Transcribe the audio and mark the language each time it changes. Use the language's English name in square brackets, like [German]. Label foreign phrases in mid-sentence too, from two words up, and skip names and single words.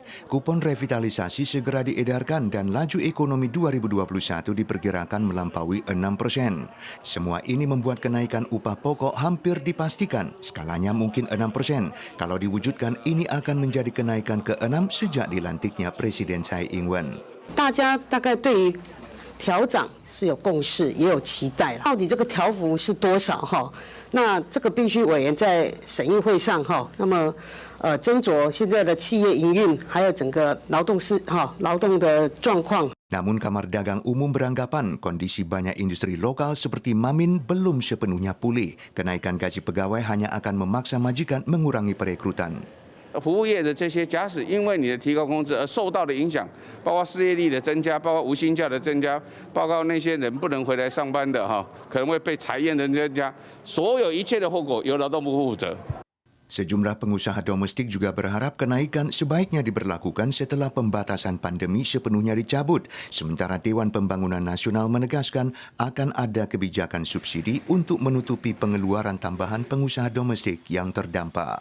[Indonesian] Kupon revitalisasi segera diedarkan dan laju ekonomi 2021 diperkirakan melampaui 6%. Semua ini membuat kenaikan upah pokok hampir dipastikan, skalanya mungkin 6%. Kalau diwujudkan, ini akan menjadi kenaikan ke-6 sejak dilantiknya Presiden Tsai Ing-wen. [Chinese] 大家大概对于调涨是有共识，也有期待。到底这个调幅是多少？那这个必须委员在审议会上那么斟酌现在的企业营运，还有整个劳动的状况。 [Indonesian] Namun Kamar Dagang Umum beranggapan kondisi banyak industri lokal seperti Mamin belum sepenuhnya pulih. Kenaikan gaji pegawai hanya akan memaksa majikan mengurangi perekrutan. [Chinese] 服务业的这些假使因为你的提高工资而受到的影响，包括失业率的增加，包括无薪假的增加，包括那些人不能回来上班的可能会被裁员的增加，所有一切的后果由劳动部负责。 [Indonesian] Sejumlah pengusaha domestik juga berharap kenaikan sebaiknya diberlakukan setelah pembatasan pandemi sepenuhnya dicabut. Sementara Dewan Pembangunan Nasional menegaskan akan ada kebijakan subsidi untuk menutupi pengeluaran tambahan pengusaha domestik yang terdampak.